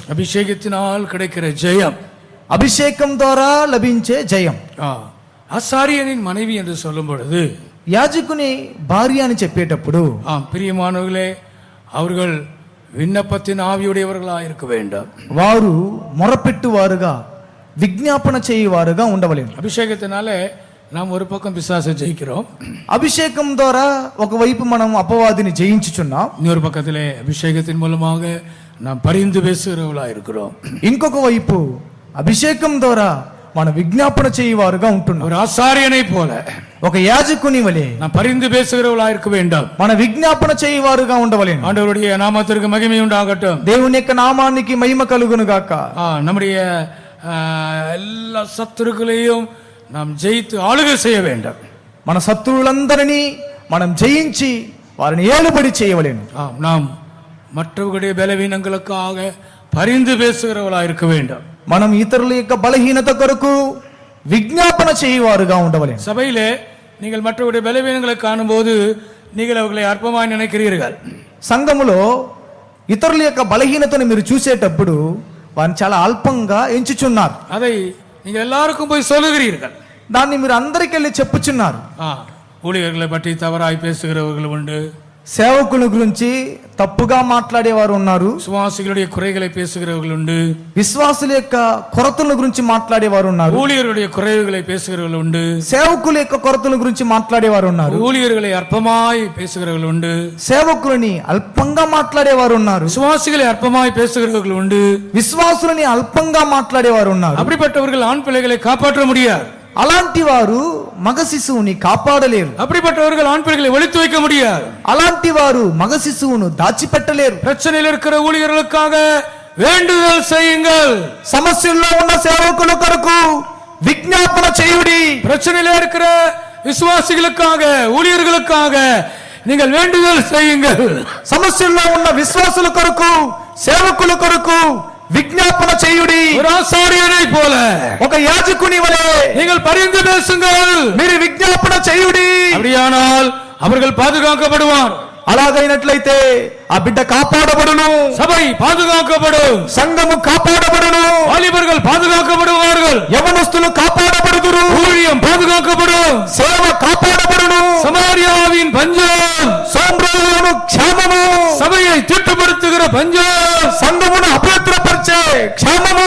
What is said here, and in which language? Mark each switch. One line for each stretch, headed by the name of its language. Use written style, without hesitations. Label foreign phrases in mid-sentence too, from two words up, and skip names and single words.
Tamil: அபிஷேகத்தினால் கிடைக்கிற ஜெயம்,
Telugu: అభిషేకం ద్వారా లభించే జయం.
Tamil: ஆசாரியனின் மனைவி என்று சொல்லும் பொழுது,
Telugu: యాజకుని భార్య అని చెప్పేటప్పుడు,
Tamil: பிரியமானவர்களே, அவர்கள் விண்ணப்பத்தின் ஆவியுடையவர்களாக இருக்க வேண்டும்.
Telugu: వారు మొరపెట్టువారుగా విజ్ఞాపన చేయువారుగా ఉండవలేము.
Tamil: அபிஷேகத்தினாலே நாம் ஒரு பக்கம் பிசாசை ஜெயிக்கிறோம்.
Telugu: అభిషేకం ద్వారా ఒకవైపు మనం అపవాదిని జయించుచున్నాం.
Tamil: இன்னொரு பக்கத்திலே அபிஷேகத்தின் மூலமாக நாம் பரிந்து பேசுகிறவர்களா இருக்கிறோம்.
Telugu: ఇంకొక వైపు అభిషేకం ద్వారా మనం విజ్ఞాపన చేయువారుగా ఉంటున్నాం.
Tamil: ஒரு ஆசாரியனை போல,
Telugu: ఒక యాజకుని వలె
Tamil: நாம் பரிந்து பேசுகிறவர்களா இருக்க வேண்டும்.
Telugu: మన విజ్ఞాపన చేయువారుగా ఉండవలేము.
Tamil: ஆண்டவருடைய நாமத்திற்கு மகிமை உண்டாகட்டும்.
Telugu: దేవుని యొక్క నామానికి మహిమ కలుగును గాక.
Tamil: நம்முடைய எல்லா சத்துருக்களையும் நாம் ஜெயித்து ஆளுகை செய்ய வேண்டும்.
Telugu: మన శత్రువులందరినీ మనం జయించి వారిని ఏలుబడి చేయవలేను.
Tamil: நாம் மற்றவர்களுடைய பலவீனங்களுக்காக பரிந்து பேசுகிறவர்களா இருக்க வேண்டும்.
Telugu: మనం ఇతరుల యొక్క బలహీనత కొరకు విజ్ఞాపన చేయువారుగా ఉండవలేను.
Tamil: சபையிலே நீங்கள் மற்றவருடைய பலவீனங்களை காணும்போது நீங்கள் அவர்களை அற்பமாய் நினைக்கிறீர்கள்.
Telugu: సంఘములో ఇతరుల యొక్క బలహీనతను మీరు చూసేటప్పుడు వారిని చాలా అల్పంగా ఎంచుచున్నారు.
Tamil: அதை நீங்கள் எல்லாருக்கும் போய் சொல்லுகிறீர்கள்.
Telugu: దాన్ని మీరు అందరికి వెళ్ళి చెప్పుచున్నారు.
Tamil: ஊழியர்களை பற்றி தவறாய் பேசுகிறவர்கள் உண்டு,
Telugu: సేవకుల గురించి తప్పుగా మాట్లాడేవారు ఉన్నారు,
Tamil: விசுவாசிகளுடைய குறைகளை பேசுகிறவர்கள் உண்டு,
Telugu: విశ్వాసుల యొక్క కొరతల గురించి మాట్లాడేవారు ఉన్నారు,
Tamil: ஊழியருடைய குறைவுகளை பேசுகிறவர்கள் உண்டு,
Telugu: సేవకుల యొక్క కొరతల గురించి మాట్లాడేవారు ఉన్నారు,
Tamil: ஊழியர்களை அற்பமாய் பேசுகிறவர்கள் உண்டு,
Telugu: సేవకులని అల్పంగా మాట్లాడేవారు ఉన్నారు,
Tamil: விசுவாசிகளை அற்பமாய் பேசுகிறவர்கள் உண்டு.
Telugu: విశ్వాసులని అల్పంగా మాట్లాడేవారు ఉన్నారు.
Tamil: அப்படிப்பட்டவர்கள் ஆண் பிள்ளைகளை காப்பாற்ற முடியாது.
Telugu: అలాంటి వారు మగ శిశువుని కాపాడలేరు.
Tamil: அப்படிப்பட்டவர்கள் ஆண் பிள்ளைகளை ஒளித்து வைக்க முடியாது.
Telugu: అలాంటి వారు మగ శిశువును దాచిపెట్టలేరు.
Tamil: பிரச்சனையில் இருக்கிற ஊழியர்களுக்காக வேண்டுதல் செய்யுங்கள்.
Telugu: సమస్యల్లో ఉన్న సేవకుల కొరకు విజ్ఞాపన చేయుడి.
Tamil: பிரச்சனையில இருக்கிற விசுவாசிகளுக்காக ஊழியர்களுக்காக நீங்கள் வேண்டுதல் செய்யுங்கள்.
Telugu: సమస్యల్లో ఉన్న విశ్వాసుల కొరకు సేవకుల కొరకు విజ్ఞాపన చేయుడి.
Tamil: ஒரு ஆசாரியனை போல,
Telugu: ఒక యాజకుని వలె
Tamil: நீங்கள் பரிந்து பேசுங்கள்.
Telugu: మీరు విజ్ఞాపన చేయుడి.
Tamil: அப்படியானால் அவர்கள் பாதுகாக்கப்படுவார்.
Telugu: అలాగైనట్లయితే ఆ బిడ్డ కాపాడబడును,
Tamil: சபை பாதுகாக்கப்படும்,
Telugu: సంఘము కాపాడబడును,
Tamil: வாலிபர்கள் பாதுகாக்கப்படுவார்கள்,
Telugu: యవనస్తులు కాపాడబడుదురు,
Tamil: ஊழியம் பாதுகாக்கப்படும்,
Telugu: సేవ కాపాడబడును,
Tamil: சமாரியாவின் பஞ்சம்,
Telugu: సోమ్రోను క్షేమము,
Tamil: சபையை திட்டப்படுத்துகிற பஞ்சம்,
Telugu: సంఘమును అపవిత్రపరిచే క్షేమము,